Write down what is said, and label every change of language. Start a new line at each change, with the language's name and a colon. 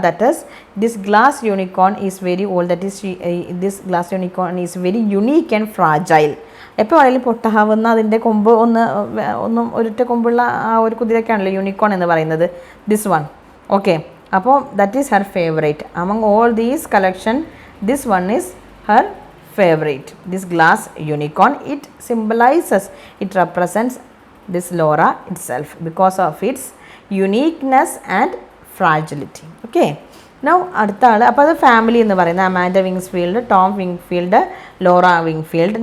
English: That is, this glass unicorn is very old. That is, this glass unicorn is very unique and fragile.
Malayalam: എപ്പോൾ വേണമെങ്കിലും പൊട്ടാവുന്ന അതിൻ്റെ കൊമ്പ് ഒന്നും ഒരൊറ്റ കൊമ്പുള്ള ആ ഒരു കുതിരയ്ക്കാണല്ലോ യൂണിക്കോൺ എന്ന് പറയുന്നത്.
English: This one, okay. അപ്പോൾ that is her favourite among all these collection. This one is her favorite, this glass unicorn. It symbolizes, it represents this Laura itself because of its uniqueness and fragility.
Malayalam: Okay, now അടുത്ത ആൾ, അപ്പോൾ അത് family എന്ന് പറയുന്നത് Amanda വിങ്സ്ഫീൽഡ്, Tom വിങ്ഫീൽഡ്, Laura വിങ്ഫീൽഡ്.